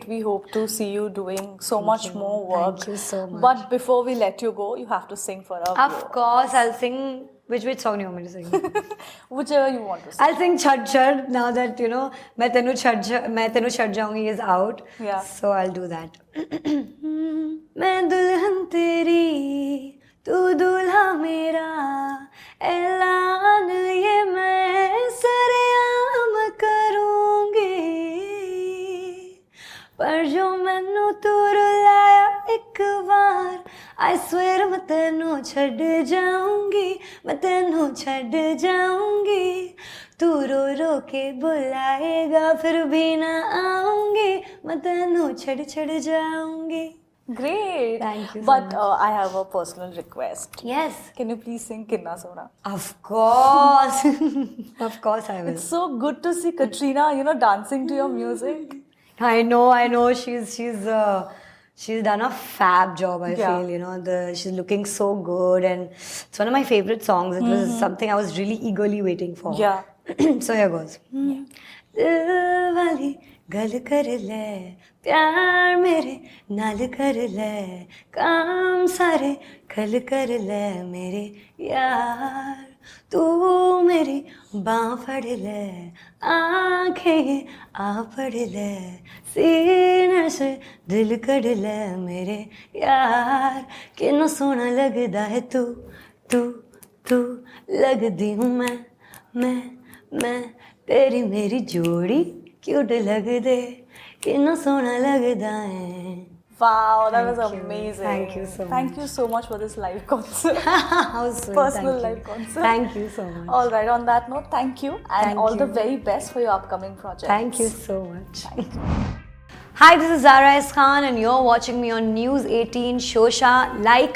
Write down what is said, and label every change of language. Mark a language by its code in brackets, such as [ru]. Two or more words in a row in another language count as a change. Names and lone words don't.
[en] We hope to see you doing so much more work. Thank you so much. But before we let you go, you have to sing for us. Of course, I'll sing. Which song do you want me to sing? Whichever you want to sing. I'll sing Chadh Chadh now that, you know, Main Tenu Chadh Jaungi is out. Yeah. So I'll do that. [hi] मैं दुल्हन तेरी तू दूल्हा मेरा ऐलान ये मैं सरेआम करूंगी [pa] ਪਰ ਜੋ ਮੈਨੂੰ ਤੂੰ ਰੁਲਾਇਆ ਇੱਕ ਬਾਰ [en] I swear [pa] ਮੈਂ ਤੈਨੂੰ ਛੱਡ ਜਾਊਂਗੀ ਮੈਂ ਤੈਨੂੰ ਛੱਡ ਜਾਊਂਗੀ ਤੂੰ ਰੋ ਰੋ ਕੇ ਬੁਲਾਏਗਾ ਫਿਰ ਵੀ ਨਾ ਆਊਂਗੀ ਮੈਂ ਤੈਨੂੰ ਛੱਡ ਜਾਊਂਗੀ. [en] Great. Thank you so But much. I have a personal request. Yes. Can you please sing Kinna Sona? Of course. Of course I will. It's so good to see Katrina, you know, dancing to your music. I know. She's done a fab job, I feel, you know. She's looking so good, and it's one of my favorite songs. It was something I was really eagerly waiting for. Yeah. So here goes. [pa] ਦਿਲ ਵਾਲੀ ਗੱਲ ਕਰ ਲੈ ਪਿਆਰ ਮੇਰੇ ਨਾਲ ਕਰ ਲੈ ਕੰਮ ਸਾਰੇ ਖੱਲ ਕਰ ਲੈ ਮੇਰੇ ਯਾਰ ਤੂੰ ਮੇਰੀ ਬਾਂਹ ਫੜ ਲੈ ਅੱਖਾਂ ਆ ਪੜ੍ਹ ਲੈ ਸੀਨੇ ਸੇ ਦਿਲ ਕੱਢ ਲੈ ਮੇਰੇ ਯਾਰ ਕਿੰਨਾ ਸੋਹਣਾ ਲਗਦਾ ਹੈ ਤੂੰ ਤੂੰ ਤੂੰ ਲਗਦੀ ਹੂੰ ਮੈਂ ਤੇਰੀ ਮੇਰੀ ਜੋੜੀ ਕਿਊਟ ਲਗ ਦੇ ਕਿੰਨਾ ਸੋਹਣਾ ਲਗਦਾ ਹੈ. [en] Wow, that was amazing. Thank you so much. Thank you so much for this live concert. How sweet. Personal live concert. Thank you so much. All right, on that note, thank you and Thank all you. the very best for your upcoming projects. Thank you so much. Hi, this is Zahrah S Khan and you're watching me on News 18 Showsha.